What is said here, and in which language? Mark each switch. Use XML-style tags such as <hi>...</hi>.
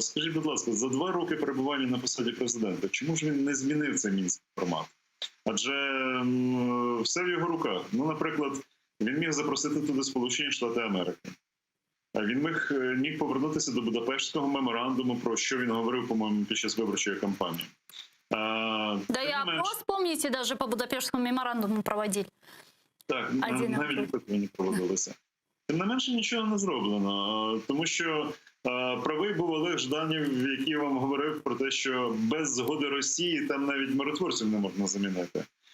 <uk>Скажіть, будь ласка, за 2 роки перебування на посаді президента, чому ж він не змінив цей Мінський формат? Адже все в його руках. Ну, наприклад, він міг запросити туди Сполучені Штати Америки. Він міг повернутися до Будапештського меморандуму, про що він говорив, по-моєму, під час виборчої кампанії.</uk> <ru>Да и опрос, помните, даже по Будапештскому меморандуму проводили.</ru> <uk>Так, Один навіть опитування проводилися. Тим не менше, нічого не зроблено, тому що правий був Олег Жданів, який вам говорив про те, що без згоди Росії там навіть миротворців не можна замінити.</uk>